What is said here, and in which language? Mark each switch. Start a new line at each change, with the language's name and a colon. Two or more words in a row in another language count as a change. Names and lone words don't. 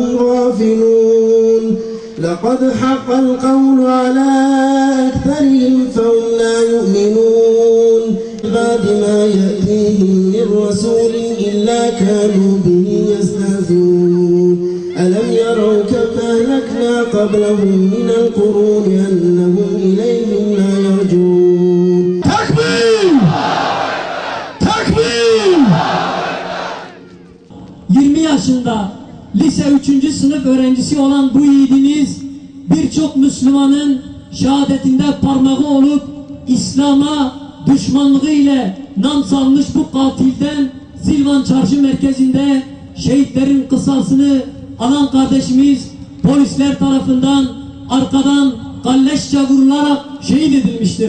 Arabic: غافلون لقد حق القول على أكثرهم فهم لا يؤمنون بعد ما يأتيهم من رسول إلا كانوا به يستهزئون ألم يروا كم أهلكنا قبلهم من القرون أنهم إليهم لا يرجعون
Turkish: Tekbir! Tekbir! 20 yaşında lise 3. sınıf öğrencisi olan bu yiğidimiz birçok Müslümanın şehadetinde parmağı olup İslam'a düşmanlığı ile nam salmış bu katilden Silvan Çarşı merkezinde şehitlerin kısasını alan kardeşimiz polisler tarafından arkadan kalleşçe vurularak şehit edilmiştir.